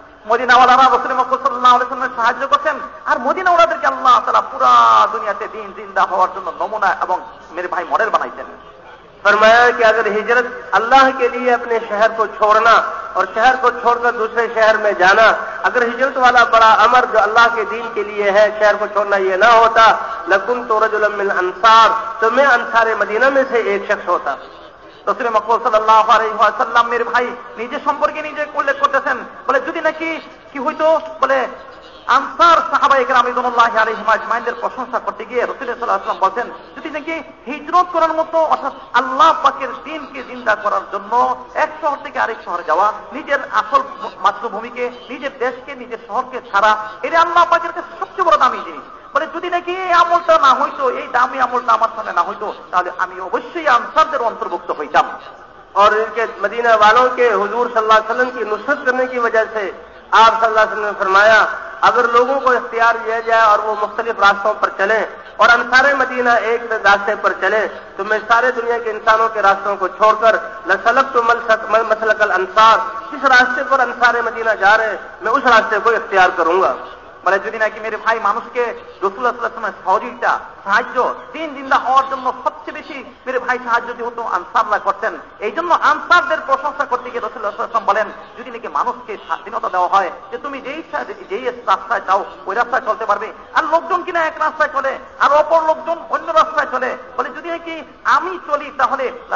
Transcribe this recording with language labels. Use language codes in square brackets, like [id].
[bn] মদিনাওয়ালারা রাসূল মকবুল সাল্লাল্লাহু আলাইহি ওয়াসাল্লামের সাহায্য করছেন আর মদিনাওয়ালাদেরকে আল্লাহ তাআলা পুরা দুনিয়াতে দিন জিন্দা হওয়ার জন্য নমুনা এবং মেরে ভাই মডেল বানাইছেন। [hi] फरमाया कि अगर हिजरत अल्लाह के लिए अपने शहर को छोड़ना और शहर को छोड़कर दूसरे शहर में जाना, अगर हिजरत वाला बड़ा अमर जो अल्लाह के दीन के लिए है शहर को छोड़ना ये ना होता, [ar] लकुन्तु रजुलन मिन अंसार, [hi] तो मैं अंसारे मदीना में से एक शख्स होता। [bn] রাসূল মকবুল সাল্লাল্লাহু আলাইহি ওয়াসাল্লাম মেরে ভাই নিজে সম্পর্কে নিজে উল্লেখ করতেছেন, বলে যদি নাকি কি হইতো, বলে আনসার সাহাবায়ে কেরাম রিদওয়ানুল্লাহি আলাইহিম আজমাইনদের প্রশংসা করতে গিয়ে রাসূল সাল্লাল্লাহু আলাইহি ওয়াসাল্লাম বলেন, যদি নাকি হিজরত করার মতো অর্থাৎ আল্লাহ পাকের দ্বীনকে জিন্দা করার জন্য এক শহর থেকে আরেক শহরে যাওয়া, নিজের আসল মাতৃভূমিকে, নিজের দেশকে, নিজের শহরকে ছাড়া, এটা আল্লাহ পাকের কাছে সবচেয়ে বড় দামি জিনিস। বলে যদি নাকি এই আমলটা না হইতো, এই দামি আমলটা আমার সামনে না হইতো, তাহলে আমি অবশ্যই আনসারদের অন্তর্ভুক্ত হইতাম। [hi] और इनके मदीना वालों के हुजूर सल्लल्लाहु अलैहि वसल्लम की नुसरत करने की वजह से आप सल्लल्लाहु अलैहि वसल्लम ने फरमाया, अगर लोगों को इख्तियार दिया जाए और वो मुख्तलिफ रास्तों पर चले और अंसारे मदीना एक रास्ते पर चले, तो मैं सारे दुनिया के इंसानों के रास्तों को छोड़कर [ar] लसलक्तु मसलकल अंसार, [hi] जिस रास्ते पर अंसारे मदीना जा रहे मैं उस रास्ते को इख्तियार करूंगा। [bn] বলে যদি নাকি মেরে ভাই মানুষকে রাসূলুল্লাহ সাল্লাল্লাহু আলাইহি ওয়াসাল্লামের সহযোগিতা, সাহায্য, দিন জিন্দা হওয়ার জন্য সবচেয়ে বেশি মেরে ভাই সাহায্য যেহেতু আনসাররা করতেন, এই জন্য আনসারদের প্রশংসা করতে গিয়ে রাসূলুল্লাহ সাল্লাল্লাহু আলাইহি ওয়াসাল্লাম বলেন, যদি নাকি মানুষকে স্বাধীনতা দেওয়া হয় যে তুমি যেই রাস্তায় চাও ওই রাস্তায় চলতে পারবে, আর লোকজন কিনা এক রাস্তায় চলে আর অপর লোকজন অন্য রাস্তায় চলে, বলে যদি নাকি আমি চলি তাহলে